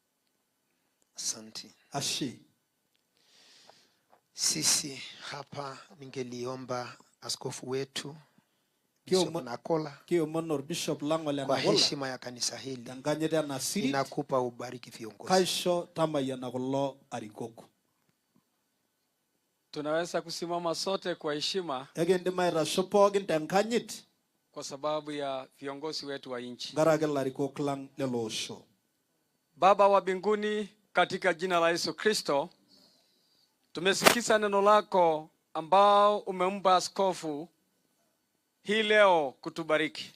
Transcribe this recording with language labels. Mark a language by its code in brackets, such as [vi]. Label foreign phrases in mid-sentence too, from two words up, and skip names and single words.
[sw] Asante. Ashi. Sisi hapa ningeliomba askofu wetu Bishop Nakola Bishop Langola kwa heshima ya kanisa hili inakupa ubariki viongozi. Kaisho tamaya na kulo arikoku. Tunaweza kusimama sote kwa heshima kwa sababu ya viongozi wetu wa nchi. Baba wa mbinguni, katika jina la Yesu Kristo, tumesikiza neno lako ambao umempa askofu hii leo kutubariki.